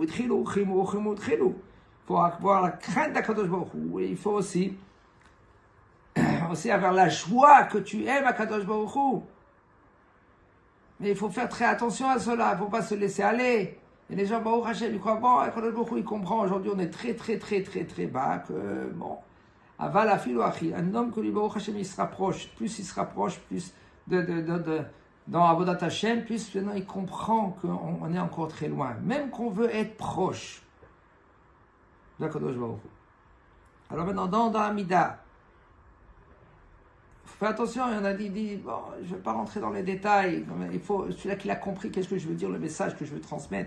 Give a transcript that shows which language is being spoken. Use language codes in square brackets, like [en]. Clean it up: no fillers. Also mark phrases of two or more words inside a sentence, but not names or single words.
[fr] Il faut avoir la crainte d' [he] הקדוש ברוך הוא. [fr] Et il faut aussi avoir la joie que tu aimes [he] קדוש ברוך הוא. [fr] Mais il faut faire très attention à cela. Il ne faut pas se laisser aller. Et les gens, [he] ברוך השם, [fr] ils croient, bon, Kadosh Baruch Hu, il comprend. Aujourd'hui, on est très bas. [he] אבל אפילו אחי. [fr] Un homme que lui, [he] ברוך השם, [fr] il se rapproche. Plus il se rapproche, plus dans [he] עבודת השם, [fr] plus maintenant il comprend qu'on est encore très loin. Même qu'on veut être proche d' [he] הקדוש ברוך הוא. [fr] Alors maintenant, dans Hamida, fais attention, il y en a dit, bon, je ne vais pas rentrer dans les détails, il faut, celui-là qui a compris, qu'est-ce que je veux dire, le message que je veux transmettre.